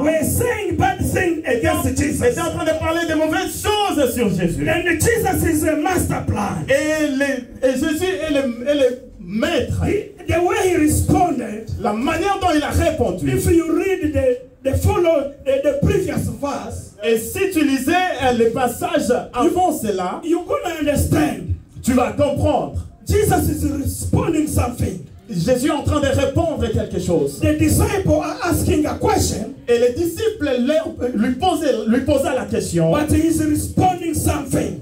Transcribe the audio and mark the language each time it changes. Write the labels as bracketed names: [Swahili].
[English] were saying bad things against Jesus. [French] étaient en train de parler de mauvaises choses sur Jésus. [English] And Jesus is a master plan. [French] Et Jésus est le maître. [English] The way he responded, [French] La manière dont il a répondu. [English] if you read the previous verse, [French] Et si tu lisais les passages avant cela, [English] you're going to understand. [French] tu vas comprendre. [English] Jesus is responding something. [French] Jésus est en train de répondre quelque chose. [English] The disciples are asking a question, [French] Et les disciples lui posaient la question. [English] but he's responding something.